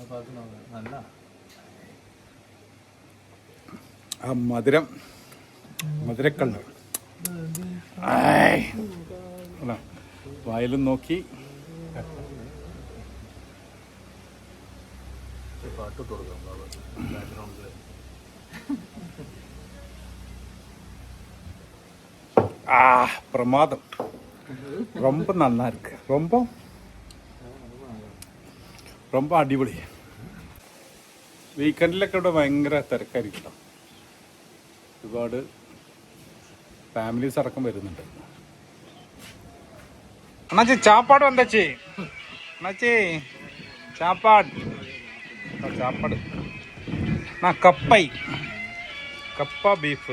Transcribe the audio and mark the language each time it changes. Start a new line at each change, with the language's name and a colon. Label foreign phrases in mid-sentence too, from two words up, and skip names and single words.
Malayalam: ആ മധുരക്കണ്ണ് വായിലും നോക്കി പ്രമാദം.
Tamil: ரொம்ப നന്നാ இருக்கு. ரொம்ப അടിപൊളി.
Malayalam: വീക്കെൻഡിലൊക്കെ ഇവിടെ ഭയങ്കര തിരക്കായിരിക്കും. ഒരുപാട് ഫാമിലീസ് അടക്കം വരുന്നുണ്ട്.
Tamil: அண்ணாச்சி சாப்பாடு வந்துச்சி. அண்ணாச்சி சாப்பாடு கப்பா பீஃப்.